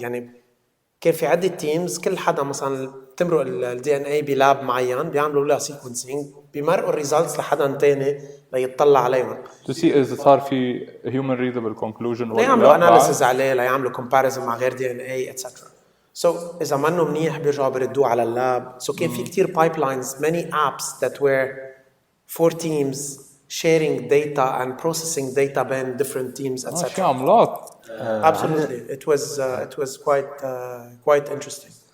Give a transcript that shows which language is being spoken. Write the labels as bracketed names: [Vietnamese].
[Arabic] يعني كان في عدة teams كل حدا مثلا تمرق ال DNA بلاب معين بيعملوا لها sequencing بيمرقوا الريزلتس لحدا تاني ليطلع عليهم [English] to see [Arabic] إذا صار في [English] human readable conclusion [Arabic] ليعملوا analysis عليه ليعملوا comparison مع غير DNA etc. So إذا منه منيح بيرجعوا بيردوه على اللاب. [English] So [Arabic] كان في كتير [English] pipelines, many apps that were for teams sharing data and processing data between different teams etc. [Arabic] شيء عملاق. [English] Absolutely, it was quite interesting.